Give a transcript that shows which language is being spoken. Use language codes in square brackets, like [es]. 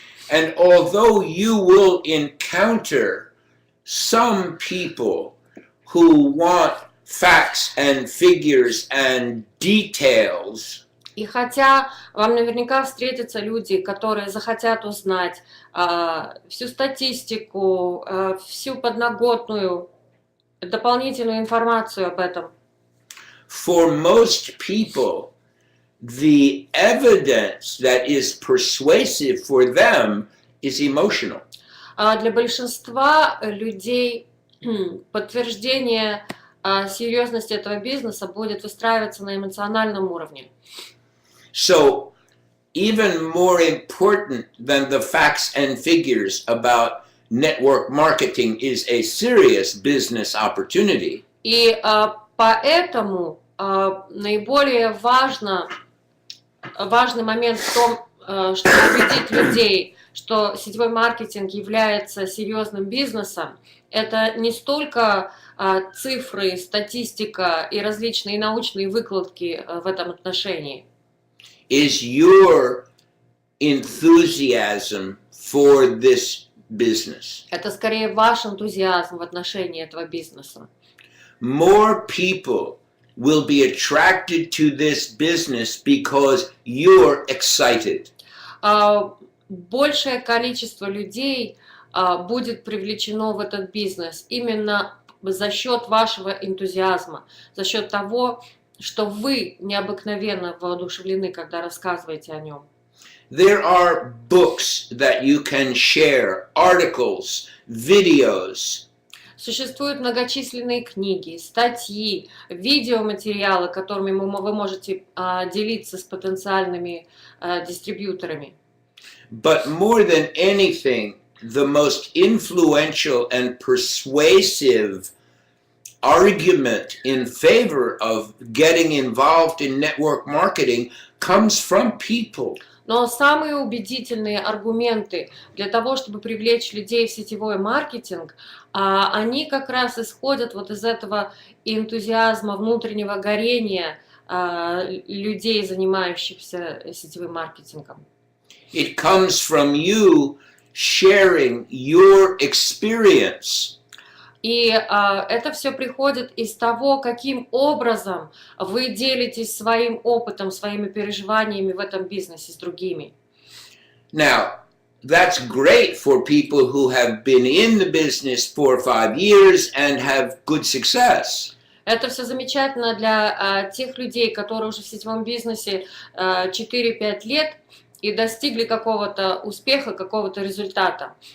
[en] And although you will encounter some people who want facts and figures and details, [ru] И хотя вам наверняка встретятся люди, которые захотят узнать всю статистику, всю подноготную, дополнительную информацию об этом, [en] for most people, the evidence that is persuasive for them is emotional. [ru] для большинства людей подтверждение серьезности этого бизнеса будет выстраиваться на эмоциональном уровне. [en] So, even more important than the facts and figures about network marketing is a serious business opportunity. [ru] И поэтому наиболее важный момент в том, чтобы убедить людей, что сетевой маркетинг является серьезным бизнесом, это не столько цифры, статистика и различные научные выкладки в этом отношении. [en] Is your enthusiasm for this business. [ru] Это скорее ваш энтузиазм в отношении этого бизнеса. [en] More people will be attracted to this business because you're excited. [ru] Большее количество людей будет привлечено в этот бизнес именно за счет вашего энтузиазма, за счет того, что вы необыкновенно воодушевлены, когда рассказываете о нем. [en] There are books that you can share, articles, videos. [ru] Существуют многочисленные книги, статьи, видеоматериалы, которыми вы можете делиться с потенциальными дистрибьюторами. [en] But more than anything, the most influential and persuasive argument in favor of getting involved in network marketing comes from people. [ru] Но самые убедительные аргументы для того, чтобы привлечь людей в сетевой маркетинг, они как раз исходят вот из этого энтузиазма, внутреннего горения людей, занимающихся сетевым маркетингом. [en] It comes from you sharing your experience. [ru] И это все приходит из того, каким образом вы делитесь своим опытом, своими переживаниями в этом бизнесе с другими. [en] Now, that's great for people who have been in the business 4 or 5 years and have good success. [ru] Это все замечательно для тех людей, которые уже в сетевом бизнесе 4-5 лет и достигли какого-то успеха, какого-то результата.